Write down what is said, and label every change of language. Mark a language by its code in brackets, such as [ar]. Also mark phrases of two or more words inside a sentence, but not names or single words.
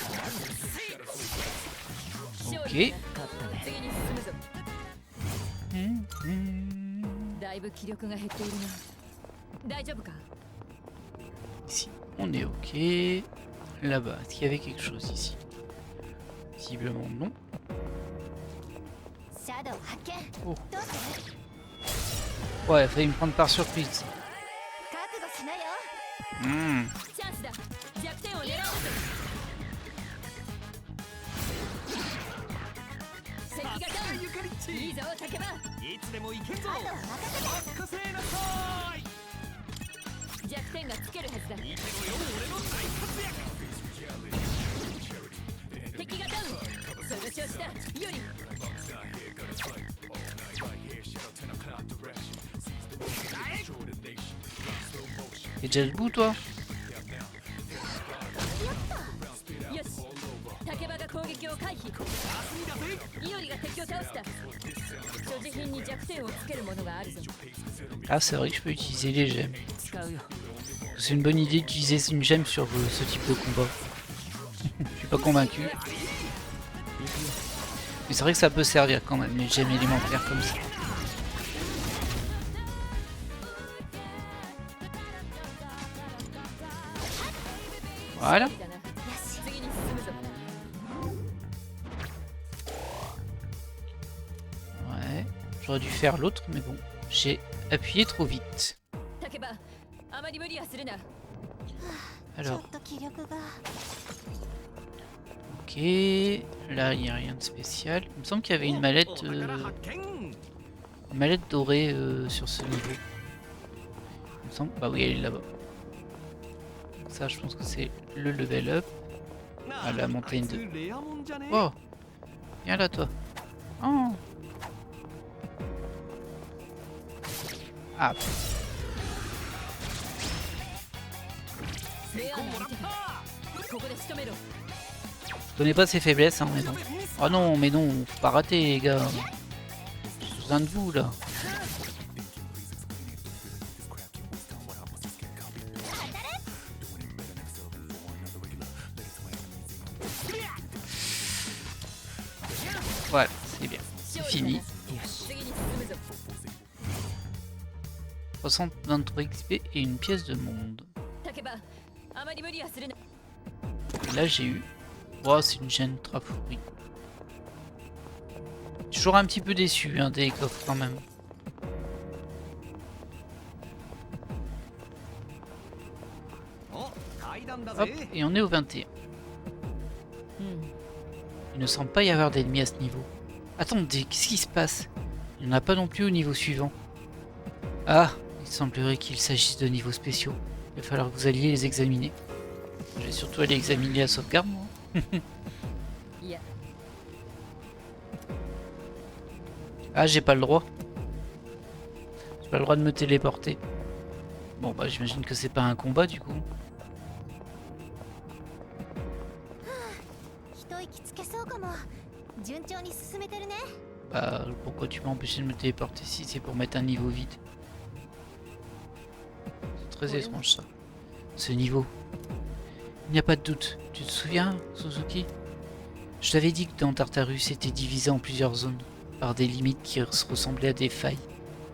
[fr] Ok. [ja] 利次に進むぞだいぶ気力が減っているな大丈夫か [fr] Ici, on est ok. Là-bas, est-ce qu'il y avait quelque chose ici? Visiblement non. Oh. Ouais, il a failli me prendre par surprise. [ja] チャンスだ弱点を狙おうぞ敵がダウンゆかりっちいいぞ竹場いつでも行けんぞ任せなさい弱点がつけるはずだ見てろよ俺の大活躍敵がダウンその調子だより [fr] T'es déjà debout toi? [ja] よし竹場が攻撃を回避イオリが敵を倒した所持品に弱点をつけるものがあるぞ [fr] Ah, c'est vrai que je peux utiliser les gemmes. [ja] 使うよ [fr] C'est une bonne idée d'utiliser une gemme sur ce type de combat. Je suis pas convaincu. Mais c'est vrai que ça peut servir quand même, les gemmes élémentaires comme ça. Voilà. [ja] 次に進むぞ [fr] Ouais. J'aurais dû faire l'autre, mais bon. J'ai appuyé trop vite. [ja] 竹場あまり無理はするな [fr] Alors, ok. Là, il n'y a rien de spécial. Il me semble qu'il y avait une mallette, [ja] お宝発見 [fr] une mallette dorée sur ce niveau. Il me semble. Bah oui, elle est là-bas. Ça, je pense que c'est le level up. [ja] なあらmontagne あいつレアもんじゃね [fr] Oh, viens là, toi. Oh. Ah, [ja] レアなもらっ相手だたここで仕留めろ [fr] je connais pas ses faiblesses, hein, mais bon. Oh non, mais non, faut pas rater, les gars. J'ai besoin de vous, là. Voilà, c'est bien. C'est fini. [ja] 次に進むぞ [fr] 323 XP et une pièce de monde. 竹場あまり無理はするな Là, j'ai eu. Oh, c'est une gêne trafourrie. Toujours un petit peu déçu hein, des coffres quand même. [ja] お階段だ [fr] Hop, [ja] ぜ [fr] et on est au 21. [ja] うん [fr] Il ne semble pas y avoir d'ennemis à ce niveau. Attendez, qu'est-ce qui se passe? Il n'y en a pas non plus au niveau suivant. Ah, il semblerait qu'il s'agisse de niveaux spéciaux. Il va falloir que vous alliez les examiner. Je vais surtout aller examiner la sauvegarde, moi. [ja] いや [fr] Ah, j'ai pas le droit. J'ai pas le droit de me téléporter. Bon, bah, j'imagine que c'est pas un combat du coup. [ja] 一息つけそうかも順調に進めてるね [fr] Bah, pourquoi tu m'as empêché de me téléporter si c'est pour mettre un niveau vide? C'est très étrange ça. Ce niveau. Il n'y a pas de doute. Tu te souviens, Suzuki? Je t'avais dit que dans Tartarus était divisé en plusieurs zones, par des limites qui ressemblaient à des failles.